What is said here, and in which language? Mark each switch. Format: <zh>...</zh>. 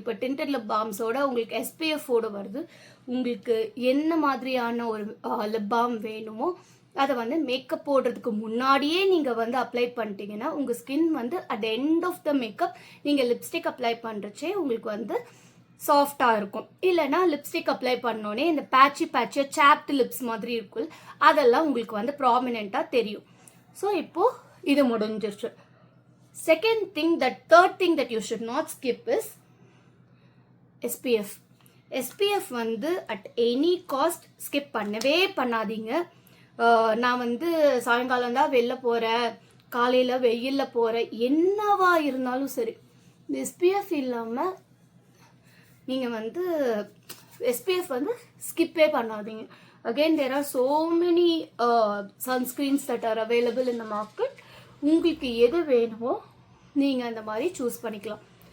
<ta>இப்போ tinted lip பாம்ஸோட உங்களுக்கு எஸ்பிஎஃபோட வருது. உங்களுக்கு என்ன மாதிரியான ஒரு லிப் பாம் வேணுமோ அதை மேக்கப் போடுறதுக்கு முன்னாடியே நீங்கள் அப்ளை பண்ணிட்டீங்கன்னா உங்கள் skin at end of the makeup நீங்கள் லிப்ஸ்டிக் அப்ளை பண்ணுறச்சே உங்களுக்கு சாஃப்டாக இருக்கும். இல்லைனா லிப்ஸ்டிக் அப்ளை பண்ணோன்னே இந்த பேட்சியாக சாப்ட் லிப்ஸ் மாதிரி இருக்கும், அதெல்லாம் உங்களுக்கு ப்ராமினெண்ட்டாக தெரியும். ஸோ இப்போது இது முடிஞ்சிருச்சு.</ta> <en>Third thing that you should not skip is SPF. SPF at any cost skip</en> <ta>பண்ணவே பண்ணாதீங்க. நான் சாயங்காலம் தான் வெளில போகிறேன், காலையில் வெயிலில் போகிறேன், என்னவா இருந்தாலும் சரி SPF இல்லாமல் நீங்கள் SPF ஸ்கிப்பே பண்ணாதீங்க.</ta> <en>Again, there are so many sunscreens that are available in the market.</en> <ta>உங்களுக்கு எது வேணுமோ நீங்கள் அந்த மாதிரி சூஸ் பண்ணிக்கலாம்.</ta>